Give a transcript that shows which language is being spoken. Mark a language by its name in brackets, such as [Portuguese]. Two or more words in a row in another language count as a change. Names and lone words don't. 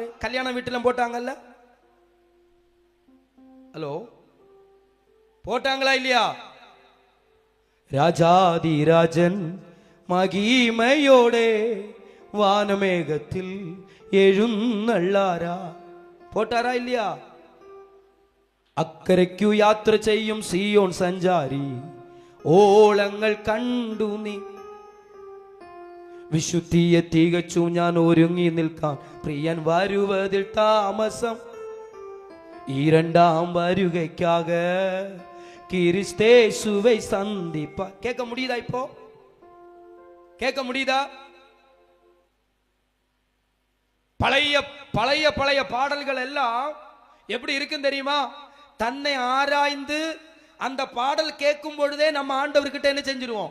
[Tamil] கல்யாண வீட்டுல போட்டாங்கல்ல? ஹலோ, போட்டாங்களா இல்லையா? ராஜாதி ராஜன் மகிமையோடே வானமேகத்தில் எழுநள்ளாரா, போட்டாரா இல்லையா? [Malayalam] അക്കരയ്ക്കു യാത്ര ചെയ്യും സിയോൺ സഞ്ചാരി, ഓളങ്ങൾ കണ്ടു നീ വിശുദ്ധിയെ തികച്ചു ഞാൻ ഒരുങ്ങി നിൽക്കാൻ, പ്രിയൻ വരുവതിൽ താമസം ഈ രണ്ടാം വരുകയ്ക്കാക [Tamil] கிறிஸ்தேசுவை சந்திப்பா. கேட்க முடியுதா? இப்போ கேட்க முடியுதா? பழைய பழைய பழைய பாடல்கள் எல்லாம் எப்படி இருக்குன்னு தெரியுமா? தன்னை ஆராய்ந்து அந்த பாடல் கேட்கும் பொழுதே நம்ம ஆண்டவர்கிட்ட என்ன செஞ்சிருவோம்?